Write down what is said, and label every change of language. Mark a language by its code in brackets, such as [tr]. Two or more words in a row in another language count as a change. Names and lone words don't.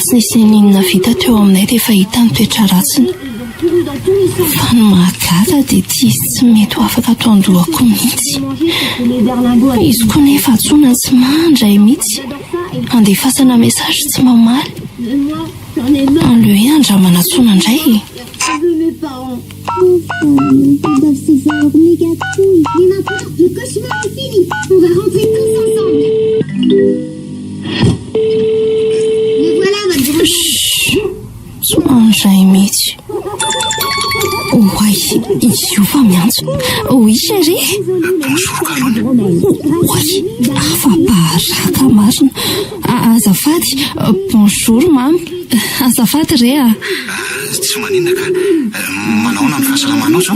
[mg] tsy nisy ninona vita teo aminay dia efa hita ny toetra ratsiny fa ny mahagaga dia ty izy tsy mety ho afaka ataondohako mihitsy izy koa nefa atsona tsy mandray mihitsy andefasana mesazy tsy mamaly aleo hoe andramana atsona indray [fr] Mes parents. Ils doivent se faire méga couilles. Mais n'importe, le cauchemar est fini. On va rentrer tous ensemble. Me voilà, votre grand. [mg] Tsy mandray mihitsy oay izy io fa miantso oy chéri oay afa-paraka marina azafady bonjour mamy azafady re tsy maninona ka manaona amin'ny fahasalamanao zao